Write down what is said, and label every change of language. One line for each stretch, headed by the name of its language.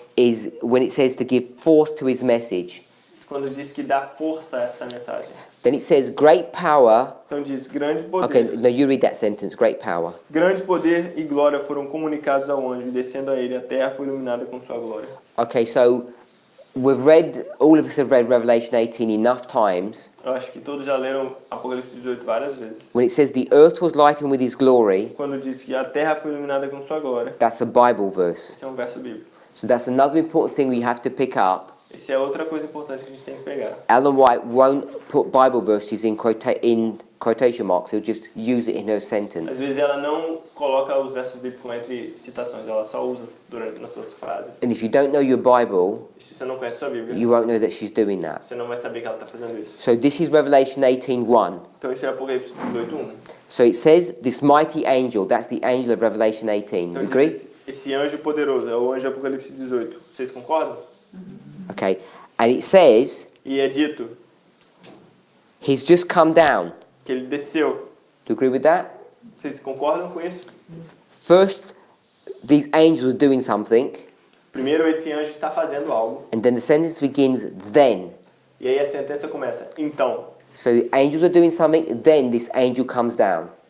English: is when it says to give force to his message.
Portuguese: quando diz que dá força a essa mensagem.
English: Then it says great power.
Portuguese: Então diz grande poder.
English: Okay, no, you read that sentence. Great power.
Portuguese: Grande poder e glória foram comunicados ao anjo, e descendo a ele, a terra foi iluminada com sua glória.
English: Okay, so we've read, all of us have read Revelation 18 enough times.
Portuguese: Eu acho que todos já leram Apocalipse 18 várias vezes.
English: When it says the earth was lightened with his glory,
Portuguese: Quando diz que a terra foi iluminada com sua glória.
English: that's a Bible verse.
Portuguese: Esse é um verso bíblico.
English: So that's another important thing we have to pick up.
Portuguese: Esse é outra coisa importante que a gente tem que pegar.
English: Ellen White won't put Bible verses in quotation marks. He'll just use it in her
Portuguese: Às
English: sentence.
Portuguese: vezes ela não coloca os versos bíblicos entre citações, ela só usa nas suas frases.
English: And if you don't know your Bible,
Portuguese: E se você não conhece sua Bíblia,
English: you won't know that she's doing that.
Portuguese: você não vai saber que ela está fazendo isso.
English: So this is Revelation 18:1.
Portuguese: Então isso é Apocalipse 18:1.
English: So it says this mighty angel, that's the angel of Revelation 18.
Portuguese: Então
English: You
Portuguese: diz
English: agree?
Portuguese: esse anjo poderoso é o anjo de Apocalipse 18. Vocês concordam?
English: Okay. And it says
Portuguese: E é dito
English: he's just come down.
Portuguese: que ele desceu.
English: Do you agree with that?
Portuguese: Vocês concordam com isso?
English: First, these angels are doing something,
Portuguese: Primeiro esse anjo está fazendo algo.
English: and then the sentence begins then.
Portuguese: E aí a sentença começa. Então,
English: So the angels are doing something, then this angel comes down.